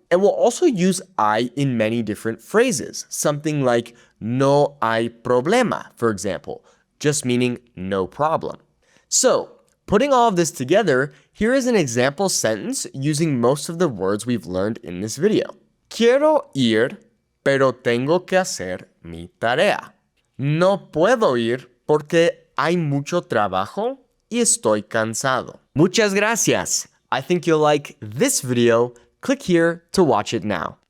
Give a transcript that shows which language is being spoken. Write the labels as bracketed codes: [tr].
[en] And we'll also use I in many different phrases. Something like [es] no hay problema, [en] for example, just meaning no problem. So, putting all of this together, here is an example sentence using most of the words we've learned in this video. [es] Quiero ir, pero tengo que hacer mi tarea. No puedo ir porque hay mucho trabajo y estoy cansado. Muchas gracias. [en] I think you'll like this video. Click here to watch it now.